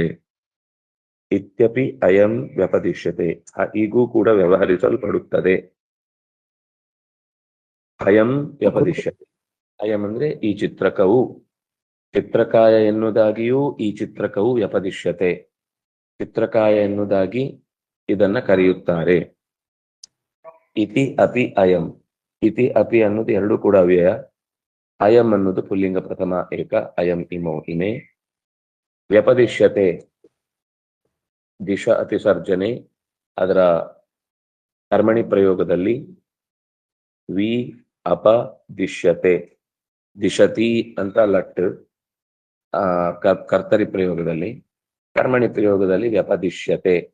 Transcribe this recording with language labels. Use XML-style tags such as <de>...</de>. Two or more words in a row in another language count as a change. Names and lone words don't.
<sa>ಇತ್ಯಪಿ ಅಯಂ ವ್ಯಪದಿಶ್ಯತೆ,</sa> <kn>ಹೀಗೂ ಕೂಡ ವ್ಯವಹರಿಸಲ್ಪಡುತ್ತದೆ.</kn> <sa>ಅಯಂ ವ್ಯಪದಿಶ್ಯತೆ.</sa> <kn>ಅಯಂ ಅಂದ್ರೆ ಈ ಚಿತ್ರಕವು, ಚಿತ್ರಕಾಯ ಎನ್ನುವುದಾಗಿಯೂ ಈ ಚಿತ್ರಕವು ವ್ಯಪದಿಶ್ಯತೆ. ಚಿತ್ರಕಾಯ ಎನ್ನುವುದಾಗಿ ಇದನ್ನ ಕರೆಯುತ್ತಾರೆ.</kn> <sa>ಇತಿ ಅಪಿ ಅಯಂ. ಇತಿ ಅಪಿ</sa> <kn>ಅನ್ನೋದು ಎರಡೂ ಕೂಡ ಅವ್ಯಯ. ಅಯಂ ಅನ್ನೋದು ಪುಲ್ಲಿಂಗ ಪ್ರಥಮ ಏಕ,</kn> <sa>ಅಯಂ ಇಮೋ ಇಮೆ. ವ್ಯಪದಿಶ್ಯತೆ ದಿಶ ಅತಿಸರ್ಜನೆ,</sa> <kn>ಅದರ ಕರ್ಮಣಿ ಪ್ರಯೋಗದಲ್ಲಿ</kn> <sa>ವಿ ಅಪದಿಶ್ಯತೆ, ದಿಶತಿ</sa> <kn>ಅಂತ ಲಟ್ ಕರ್ತರಿ ಪ್ರಯೋಗದಲ್ಲಿ, ಕರ್ಮಣಿ ಪ್ರಯೋಗದಲ್ಲಿ ವ್ಯಪದಿಶ್ಯತೆ.</kn>